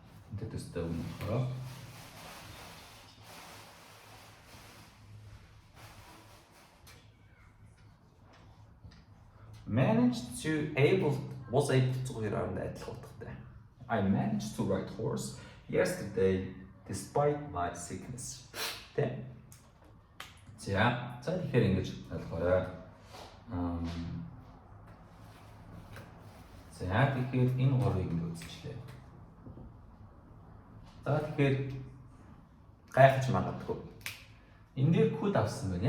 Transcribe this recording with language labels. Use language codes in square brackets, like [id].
[mn] Үүнтэй төстэй үг нь болохоор managed to was able to хоёроор нь адилхан утгатай. [en] I managed to ride horse yesterday despite my sickness. [mn] Тэ? За тэгэхээр ингэж ойлгоорой. За тэгэхээр энэ гурвыг ингэ үзчихлээ. За тэгэхээр гайхаж магадгүй. Энэ дээр код авсан байна.